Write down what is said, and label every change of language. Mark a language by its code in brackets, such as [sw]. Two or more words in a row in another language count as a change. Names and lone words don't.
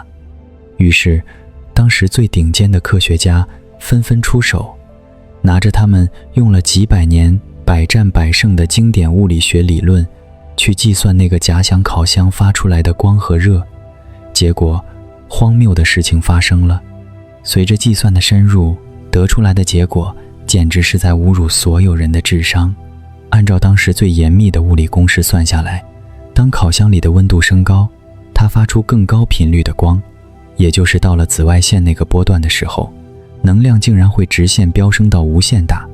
[zh] 於是當時最頂尖的科学家紛紛出手，拿着他們用了幾百年百戰百勝的經典物理學理論去計算那個假想烤箱發出來的光和熱。結果荒謬的事情發生了，隨着計算的深入，得出来的結果簡直是在侮辱所有人的智商。按照当时最嚴密的物理公式算下來，當烤箱裡的溫度升高，它發出更高頻率的光，也就是到了紫外線那個波段的時候，能量竟然會直線飆升到無限大。